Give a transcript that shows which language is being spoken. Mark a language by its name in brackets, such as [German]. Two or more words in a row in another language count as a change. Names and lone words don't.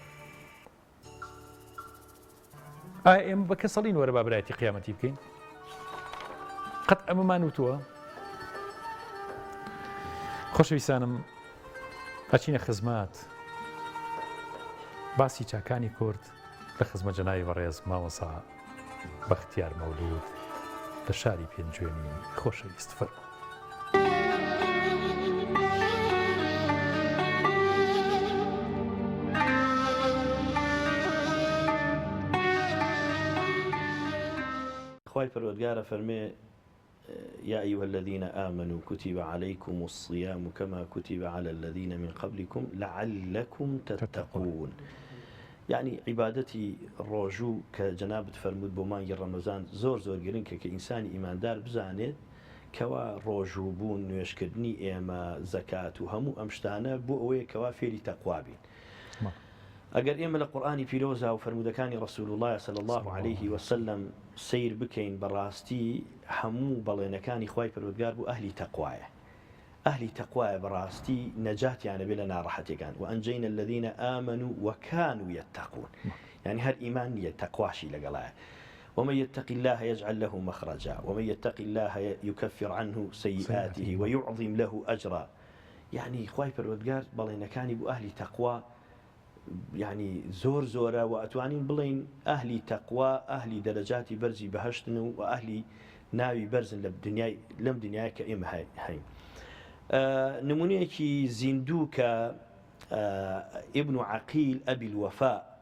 [Central Kurdish] ئایا ئێمە بە کەسەڵین وەرە با برایەتی قیامەتی بکەین قەت ئەمەمان وتووە خۆشەویستانم ئەچینە خزمات باسی چاکانی کورد لە خزمەت جەنابی بەڕێز مامۆستا بەختیار مەولود لە شاری پێنجوێنی خۆشەویست فەرموو خوای پەروەردگارە فەرمێ [Arabic] يا أيها الذين آمنوا كتب عليكم الصيام كما كتب على الذين من قبلكم لعلكم تتقون [Central Kurdish] يعني عبادتي ڕۆژوو کە جەنابەت فەرموود بۆ مانگی ڕەمەزان زۆر گرنگە کە ئینسانی ئیماندار بزانێت کەوا ڕۆژوو بوون نوێشکردنی ئێمە زەکات و هەموو ئەم شتانە بۆ ئەوەیە کەوا فێری تەقوا بین ئەگەر ئێمە لە قورئانی پیرۆزا و فەرمودەکانی ڕەسوول الله [Arabic] صلی الله عليه وسلم [Central Kurdish] سیر بکەین بەڕاستی هەموو بەڵێنەکانی خوای پەروەردگار بۆ ئەهلی تەقوایە ئەهلی تەقوایە بەڕاستی نەجاتیانە بێ لە ناڕەحەتیەکان [Arabic] وأنجينا الذين آمنوا وكانوا يتقون يعني [Central Kurdish] هەر ئیمان نیە تەقواشی لەگەڵایە [Arabic] ومن يتق الله يجعل له مخرجا ومن يتق الله يكفر عنه سيئاته ويعظم له أجرا [Central Kurdish] يعني خواي پەروەردگار بەڵێنەکانی بۆ ئەهلی تەقوا يعني زۆر زۆرە و ئەتوانین بڵین ئەهلی تەقوا ئەهلی دەرەجاتی بەرزی بەهەشتن و ئەهلی ناوی بەرزن لەم دنیای کە ئێمە هەین نمونەیەکی زیندوو کە ئیبن عەقیل ئەبی الوەفا